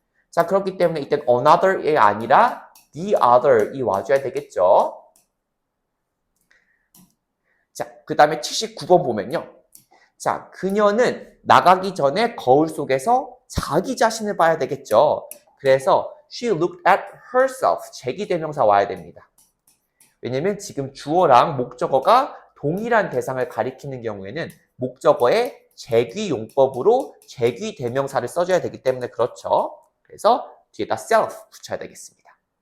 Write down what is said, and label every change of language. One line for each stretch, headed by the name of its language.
Korean: 자, 그렇기 때문에 이땐 another이 아니라 the other이 와줘야 되겠죠. 자, 그 다음에 79번 보면요. 자, 그녀는 나가기 전에 거울 속에서 자기 자신을 봐야 되겠죠. 그래서
English: she looked at herself.
Korean: 제기대명사 와야 됩니다. 왜냐면 지금 주어랑 목적어가 동일한 대상을 가리키는 경우에는 목적어의 제귀용법으로 제귀대명사를 써줘야 되기 때문에 그렇죠. 그래서 뒤에다 self 붙여야 되겠습니다.